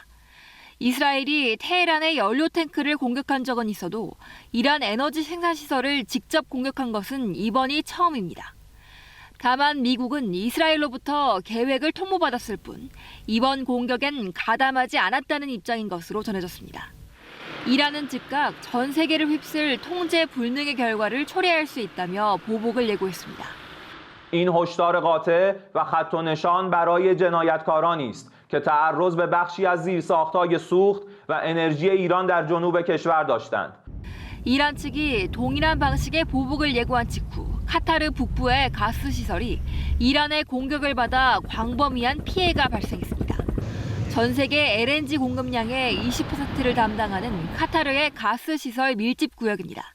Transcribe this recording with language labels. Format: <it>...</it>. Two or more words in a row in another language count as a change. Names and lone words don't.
<ko>이스라엘이 테헤란의 연료 탱크를 공격한 적은 있어도 이란 에너지 생산시설을 직접 공격한 것은 이번이 처음입니다. 다만 미국은 이스라엘로부터 계획을 통보받았을 뿐 이번 공격엔 가담하지 않았다는 입장인 것으로 전해졌습니다. 이란은 즉각 전 세계를 휩쓸 통제 불능의 결과를 초래할 수 있다며 보복을 예고했습니다.</ko> <fa>این هشدار قاطع و خط و نشان برای جنایتکارانی است که تعرض به بخشی از زیرساخت‌های سوخت و انرژی ایران در جنوب کشور داشتند.</fa> <ko>이란 측이 동일한 방식의 보복을 예고한 직후 카타르 북부의 가스 시설이 이란의 공격을 받아 광범위한 피해가 발생했습니다. 전 세계 LNG 공급량의 20%를 담당하는 카타르의 가스 시설 밀집 구역입니다.</ko>